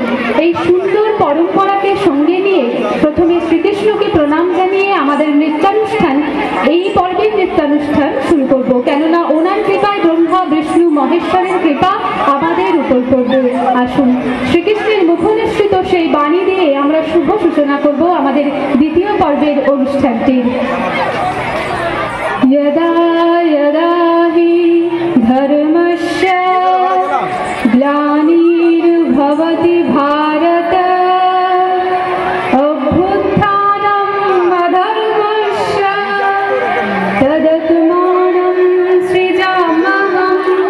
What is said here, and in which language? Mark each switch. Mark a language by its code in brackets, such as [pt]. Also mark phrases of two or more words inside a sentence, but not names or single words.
[bn] এই সুন্দর পরম্পরাকে সঙ্গে নিয়ে প্রথমে শ্রীকৃষ্ণকে প্রণাম জানিয়ে আমাদের নৃত্যানুষ্ঠান, এই পর্বের নৃত্যানুষ্ঠান শুরু করব। কেননা ওনার কৃপায় ব্রহ্মা বিষ্ণু মহেশ্বরের কৃপা আমাদের উপর পড়বে। আসুন শ্রীকৃষ্ণের মুখনিসৃত সেই বাণী দিয়ে আমরা শুভ সূচনা করব আমাদের দ্বিতীয় পর্বের অনুষ্ঠানটির। [sa] यदा यदा हि धर्मस्य ग्लानिर्भवति भारत अभ्युत्थानम् अधर्मस्य तदात्मानं सृजाम्यहम्